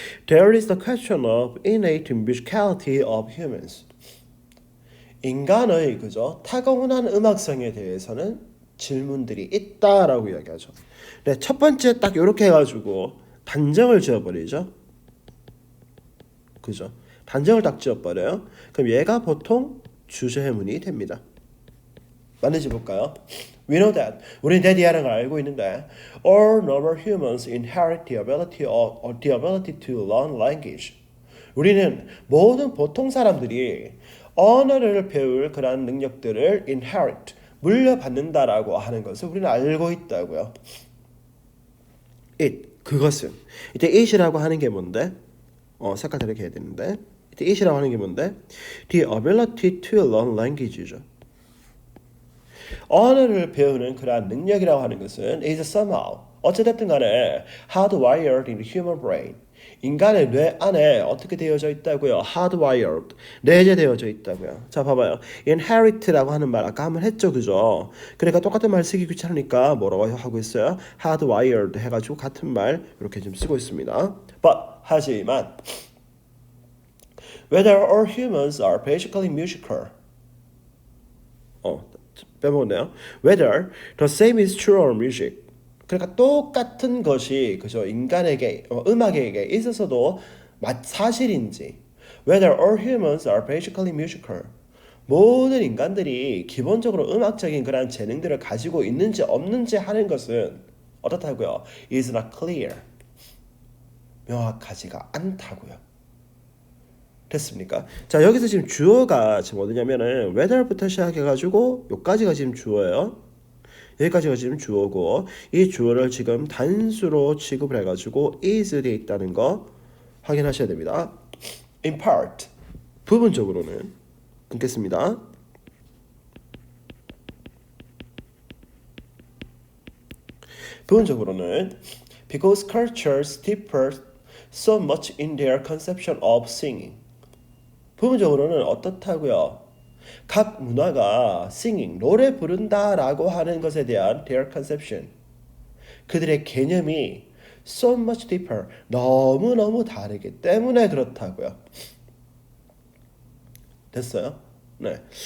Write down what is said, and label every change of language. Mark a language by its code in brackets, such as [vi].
[en] There is the question of innate musicality of humans. [ko] 인간의 그죠 타고난 음악성에 대해서는 질문들이 있다라고 이야기하죠. 네, 첫 번째 딱 이렇게 해가지고 단정을 지어버리죠. 그죠? 단정을 딱 지어버려요. 그럼 얘가 보통 주제문이 됩니다. 맞는지 볼까요? [en] We know that. [ko] 우리는 대디하는 걸 알고 있는데 [en] all normal humans inherit the ability to learn language. [ko] 우리는 모든 보통 사람들이 언어를 배울 그런 능력들을 inherit, 물려받는다라고 하는 것을 우리는 알고 있다고요. it, 그것은. 이때 it이라고 하는 게 뭔데? 색깔 다르게 해야 되는데 이때 it이라고 하는 게 뭔데? [en] The ability to learn language죠. [ko] 언어를 배우는 그러한 능력이라고 하는 것은 [en] is somehow [ko] 어찌됐든 간에 [en] hardwired in the human brain [ko] 인간의 뇌 안에 어떻게 되어져 있다고요? hardwired 내재되어져 있다고요. 자 봐봐요. inherit라고 하는 말 아까 한번 했죠, 그죠? 그러니까 똑같은 말 쓰기 귀찮으니까 뭐라고 하고 있어요? hardwired 해가지고 같은 말 이렇게 좀 쓰고 있습니다. [en] But [ko] 하지만 [en] whether all humans are basically musical [ko] 빼먹었네요. [en] Whether the same is true of music. [ko] 그러니까 똑같은 것이 그죠 인간에게 음악에게 있어서도 사실인지. [en] Whether all humans are basically musical. [ko] 모든 인간들이 기본적으로 음악적인 그런 재능들을 가지고 있는지 없는지 하는 것은 어떻다고요? [en] Is not clear. [ko] 명확하지가 않다고요. 됐습니까? 자, 여기서 지금 주어가 지금 어디냐면은 whether부터 시작해가지고 여기까지가 지금 주어예요. 여기까지가 지금 주어고 이 주어를 지금 단수로 취급을 해가지고 is 되어 있다는 거 확인하셔야 됩니다. [en] In part [ko] 부분적으로는 끊겠습니다. 부분적으로는 [en] because cultures differ so much in their conception of singing. [ko] 부분적으로는 어떻다고요? 각 문화가 singing, 노래 부른다라고 하는 것에 대한 [en] their conception, [ko] 그들의 개념이 [en] so much differ, [ko] 너무너무 다르기 때문에 그렇다고요. 됐어요? 네.